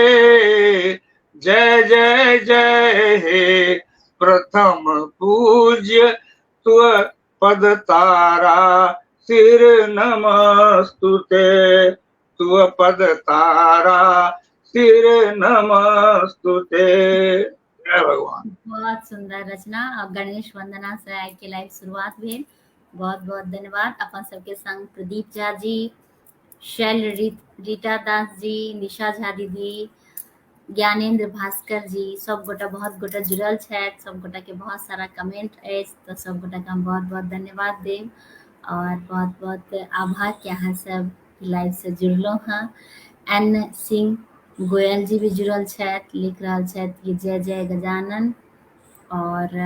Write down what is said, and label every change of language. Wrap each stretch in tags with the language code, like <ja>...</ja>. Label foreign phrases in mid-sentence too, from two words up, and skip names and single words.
<mai>जय जय जय हे प्रथम पूज्य तु पद तारा सिर नमस्तुते तु पद तारा सिर नमस्तुते जय भगवान बहुत सुंदर रचना और गणेश वंदना से आइ के लाइव शुरुआत भेल बहुत बहुत धन्यवाद अपन सबके संग प्रदीप झा जी शैल रीता दास जी निशा झा दीदी ज्ञानेंद्र भास्कर जी सब गोटा बहुत गोटा जुड़ल छथि सब गोटा के बहुत सारा कमेंट अछि तो सब गोटा के हम बहुत बहुत धन्यवाद देब और बहुत बहुत आभार कि अहाँ सब लाइव से जुड़लो हाँ एन सिंह गोयल जी भी जुड़ल छथि लिख रहल छथि कि जय जय गजानन और</mai>